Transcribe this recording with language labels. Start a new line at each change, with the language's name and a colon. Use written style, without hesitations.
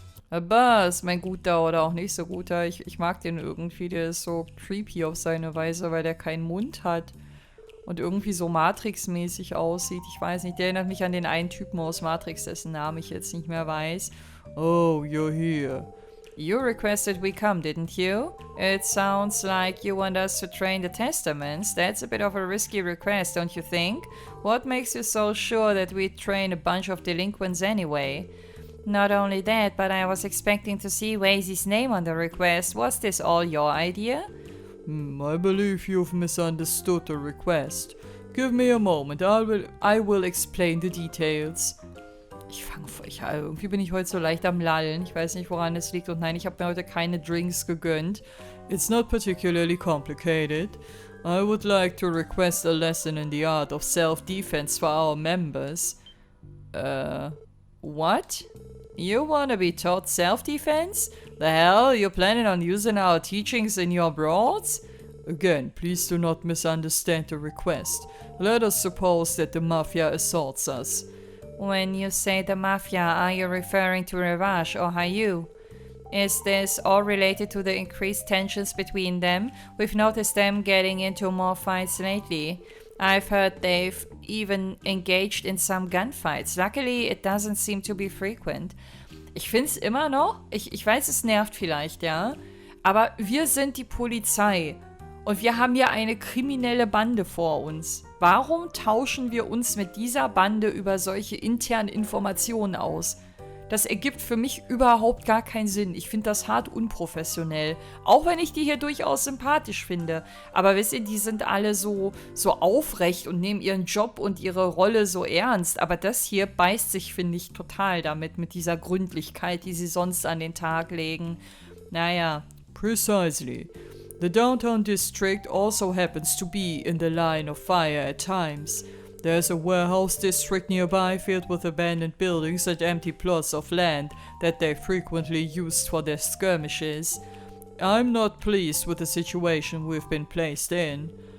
German: Abbas, mein guter oder auch nicht so guter. Ich mag den irgendwie, der ist so creepy auf seine Weise, weil der keinen Mund hat. Und irgendwie so Matrix-mäßig aussieht. Ich weiß nicht, der erinnert mich an den einen Typen aus Matrix, dessen Namen ich jetzt nicht mehr weiß.
English: Oh, you're here. You requested we come, didn't you? It sounds like you want us to train the Testaments. That's a bit of a risky request, don't you think? What makes you so sure that we train a bunch of delinquents anyway? Not only that, but I was expecting to see Wazy's name on the request. Was this all your idea? I believe you've misunderstood the request. Give me a moment, I will explain the details.
German: Irgendwie bin ich heute so leicht am Lallen. Ich weiß nicht, woran es liegt. Und nein, ich habe mir heute keine Drinks gegönnt.
English: It's not particularly complicated. I would like to request a lesson in the art of self-defense for our members. What? You wanna be taught self-defense? The hell? You're planning on using our teachings in your brawls? Again, please do not misunderstand the request. Let us suppose that the Mafia assaults us. When you say the Mafia, are you referring to Ravash or HIER? Is this all related to the increased tensions between them? We've noticed them getting into more fights lately. I've heard they've even engaged in some gunfights. Luckily, it doesn't seem to be frequent.
German: Ich find's immer noch, ich weiß, es nervt vielleicht, ja, aber wir sind die Polizei und wir haben hier eine kriminelle Bande vor uns. Warum tauschen wir uns mit dieser Bande über solche internen Informationen aus? Das ergibt für mich überhaupt gar keinen Sinn. Ich finde das hart unprofessionell. Auch wenn ich die hier durchaus sympathisch finde. Aber wisst ihr, die sind alle so aufrecht und nehmen ihren Job und ihre Rolle so ernst. Aber das hier beißt sich, finde ich, total damit, mit dieser Gründlichkeit, die sie sonst an den Tag legen. Naja.
English: Precisely. The downtown district also happens to be in the line of fire at times. There's a warehouse district nearby filled with abandoned buildings and empty plots of land that they frequently used for their skirmishes. I'm not pleased with the situation we've been placed in.